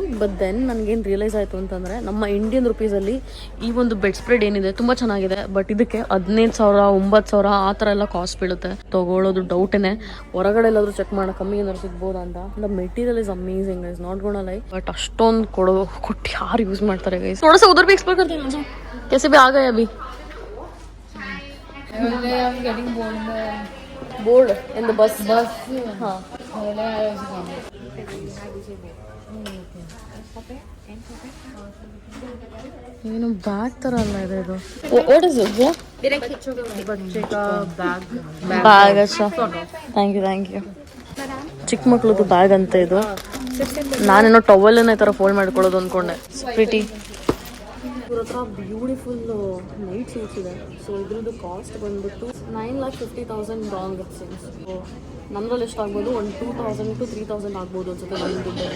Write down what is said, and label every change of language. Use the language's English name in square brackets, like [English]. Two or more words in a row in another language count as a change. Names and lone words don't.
[English] but then [Kannada] ನನಗೇನು ರಿಯಲೈಸ್ ಆಯಿತು ಅಂತಂದರೆ ನಮ್ಮ [English] Indian rupees-alli [Kannada] ಈ ಒಂದು [English] bed spread [Kannada] ಏನಿದೆ ತುಂಬ ಚೆನ್ನಾಗಿದೆ. ಬಟ್ ಇದಕ್ಕೆ 15,000 9,000 ಆ ಥರ ಎಲ್ಲ ಕಾಸ್ಟ್ ಬೀಳುತ್ತೆ. ತೊಗೊಳ್ಳೋದು ಡೌಟೇನೆ. ಹೊರಗಡೆ ಎಲ್ಲಾದರೂ ಚೆಕ್ ಮಾಡೋ ಕಮ್ಮಿ ಏನಾದ್ರು ಸಿಗ್ಬೋದಾ ಅಂತ. [English] The material is amazing guys, not gonna lie. [Kannada] ಬಟ್ ಅಷ್ಟೊಂದು ಕೊಟ್ಟು ಯಾರು ಯೂಸ್ ಮಾಡ್ತಾರೆ ಗೈಸ್. [Hindi] ಥೋड़ा सा उधर भी एक्सप्लोर करते हैं. कैसे भी आ गए अभी [English] board in the bus. [Hindi] हाँ. [Kannada] ಏನು ಬ್ಯಾಗ್ ತರ ಅಲ್ಲ ಇದೆ ಇದು. [English] What is it? [Hindi] बच्चे का बैग. अच्छा, [English] thank you. [Kannada] ಚಿಕ್ಕ ಮಕ್ಳದ್ದು ಬ್ಯಾಗ್ ಅಂತ ಇದು. ನಾನೇನೋ ಟವಲ್ನ ಈ ಥರ ಫೋಲ್ಡ್ ಮಾಡ್ಕೊಳ್ಳೋದು ಅಂದ್ಕೊಂಡೆ. ಪ್ರಿಟಿ. ಇವ್ರ ಹತ್ರ [English] beautiful night suits [Kannada] ಇದೆ. ಸೊ ಇದ್ರದ್ದು ಕಾಸ್ಟ್ ಬಂದ್ಬಿಟ್ಟು 9,50,000 ಸೊ ನಮ್ಮದ್ರಲ್ಲಿ ಎಷ್ಟು ಆಗ್ಬೋದು, ಒಂದು 2,000 to 3,000 ಆಗ್ಬೋದು ಅನ್ಸುತ್ತೆ ನನ್ನ ದುಡ್ಡು.